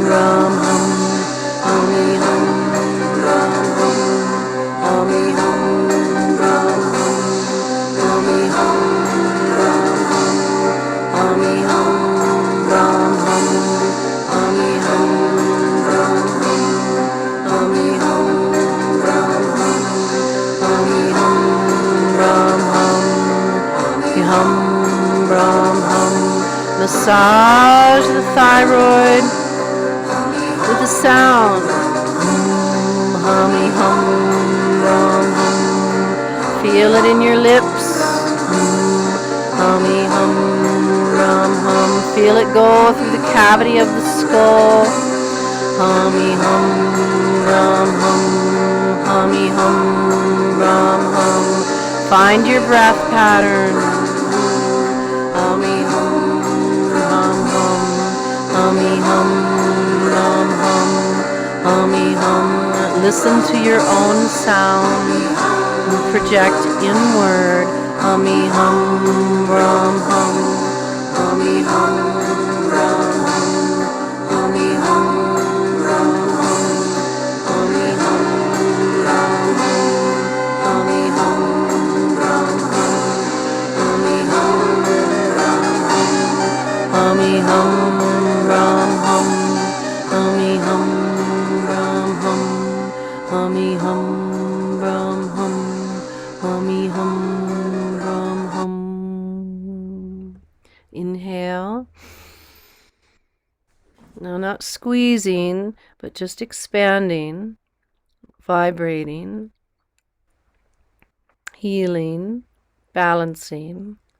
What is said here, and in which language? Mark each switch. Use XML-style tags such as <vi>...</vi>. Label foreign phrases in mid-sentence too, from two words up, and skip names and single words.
<en>brahm hum, hummy hum, brahm hum, hummy hum, brahm hum, hummy hum, brahm hum, hummy hum, brahm hum, hummy hum, brahm hum, hummy hum, brahm hum, hummy hum, brahm hum. Massage the thyroid with the sound. hum, rum, hum. Feel it in your lips. Hummy, hum, rum, hum. Feel it go through the cavity of the skull. Hummy, hum, rum, hum. Hummy, hum, rum, hum. Find your breath pattern. Hummy, hum, hum, hum. Hummy, hum, rum, hum. Hummy, hum. Listen to your own sound. Project inward. Hummy, hum, rum, hum. Hummy, hum, rum, hum. Hummy, hum, rum, hum. Hummy, hum, rum, hum. Hummy, hum, rum, hum. Hummy, hum, rum, hum. Hummy, hum, rum, hum. Hummy, hum, rum, hum. Hummy, hum, rum, hum. Hummy, hum, rum, hum. Inhale. Now, not squeezing, but just expanding, vibrating, healing, balancing.</en>